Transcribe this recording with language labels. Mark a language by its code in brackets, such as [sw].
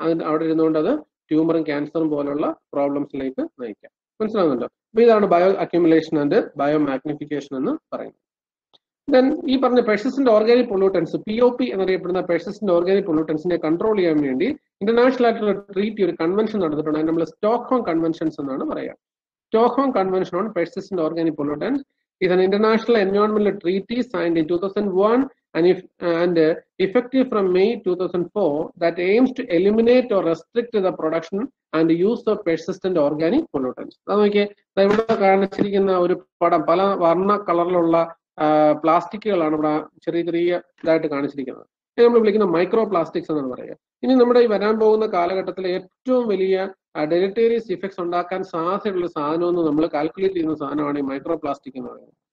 [ml] അതിന് അവിടെ ഇരുന്നുകൊണ്ട് അത് ട്യൂമറും ക്യാൻസറും പോലുള്ള പ്രോബ്ലംസിലേക്ക് നയിക്കാം. മനസ്സിലാകുന്നുണ്ടോ? അപ്പൊ ഇതാണ് bio accumulation and bio magnification എന്ന് പറയുന്നത്. ദെൻ ഈ പറഞ്ഞ പെർസിസ്റ്റന്റ് ഓർഗാനിക് പൊള്യൂട്ടൻസ് POP എന്നറിയപ്പെടുന്ന പെർസിസ്റ്റന്റ് ഓർഗാനിക് പൊള്യൂട്ടൻസിനെ കൺട്രോൾ ചെയ്യാൻ വേണ്ടി ഇന്റർനാഷണൽ ആയിട്ടുള്ള ഒരു കൺവെൻഷൻ നടന്നിട്ടുണ്ട്. അതിന് നമ്മൾ സ്റ്റോക്ക്ഹോം കൺവെൻഷൻസ് എന്നാണ് പറയുക. [en] Stockholm convention on persistent organic pollutants is an international environmental treaty signed in 2001 and effective from May 2004 that aims to eliminate or restrict the production and use of persistent organic pollutants. [ml] അത് നോക്കിയേ, ഇവിടെ കാണിച്ചിരിക്കുന്ന ഒരു പടം പല വർണ്ണ കളറിലുള്ള പ്ലാസ്റ്റിക്കുകളാണ് ഇവിടെ ചെറിയ ഇതായിട്ട് കാണിച്ചിരിക്കുന്നത്. നമ്മൾ വിളിക്കുന്ന മൈക്രോ പ്ലാസ്റ്റിക്സ് എന്നാണ് പറയുക. ഇനി നമ്മുടെ ഈ വരാൻ പോകുന്ന കാലഘട്ടത്തിലെ ഏറ്റവും വലിയ ഡെലിറ്റേറിയസ് ഇഫക്ട്സ് ഉണ്ടാക്കാൻ സാധ്യതയുള്ള സാധനം എന്ന് നമ്മൾ കാൽക്കുലേറ്റ് ചെയ്യുന്ന സാധനമാണ് ഈ മൈക്രോ പ്ലാസ്റ്റിക് എന്ന് പറയുന്നത്.